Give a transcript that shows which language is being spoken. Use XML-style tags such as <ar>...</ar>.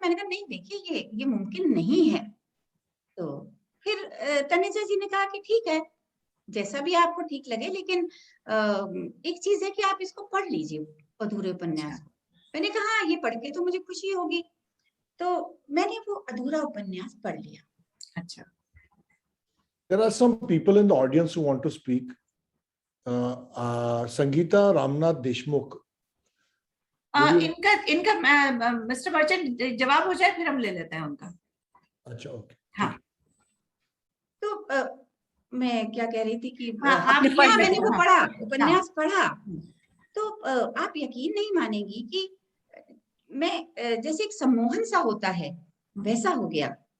<hi>मैंने कहा नहीं, देखिए ये मुमकिन नहीं है। तो फिर तनेजा जी ने कहा कि ठीक है, जैसा भी आपको ठीक लगे, लेकिन एक चीज है कि आप इसको पढ़ लीजिए, अधूरे उपन्यास को। मैंने कहा हाँ, ये पढ़ के तो मुझे खुशी होगी। तो मैंने वो अधूरा उपन्यास पढ़ लिया। अच्छा।</hi> <en>There are some people in the audience who want to speak. Sangeeta Ramnath Deshmukh.</en> <hi>इनका मिस्टर बच्चन जवाब हो जाए, फिर हम ले लेते हैं उनका। अच्छा, ओके। हाँ, तो मैं क्या कह रही थी कि मैंने वो पढ़ा, उपन्यास पढ़ा, तो आप यकीन नहीं मानेंगी कि मैं जैसे एक सम्मोहन सा होता है, वैसा हो गया।</hi>